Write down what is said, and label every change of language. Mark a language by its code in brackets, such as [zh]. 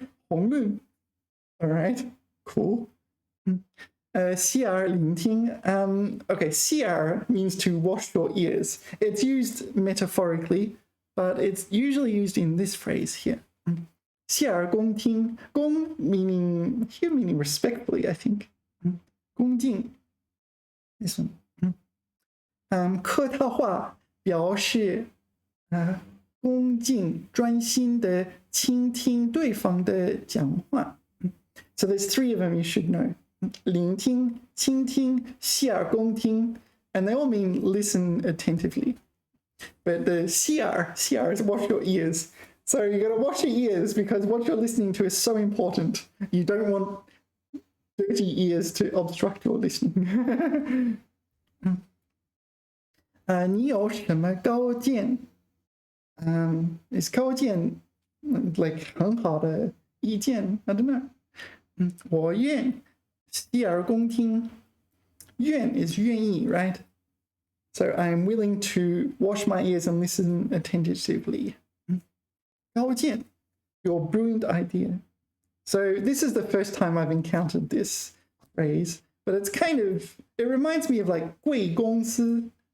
[en] 宏论.All right, cool. 洗耳聆听. Okay, 洗耳 means to wash your ears. It's used metaphorically, but it's usually used in this phrase here. [zh] 洗耳恭听. [en] 恭 meaning respectfully, I think. 恭敬.This one. [zh] 客套话表示恭敬专心的倾听对方的讲话. [en] So there's 3 of them you should know. 聆听, 倾听, 洗耳恭听, and they all mean listen attentively. But the 洗耳 is wash your ears. So you got to wash your ears because what you're listening to is so important. You don't want dirty ears to obstruct your listening. [zh] 你有什么高见? [en] Is 高见 like 很好的意见? I don't know. [zh] 我愿洗耳恭听. [en] 愿 is 愿意, right? So I'm willing to wash my ears and listen attentively. 高见, your brilliant idea. So this is the first time I've encountered this phrase, but it's kind of, it reminds me of like 贵公司.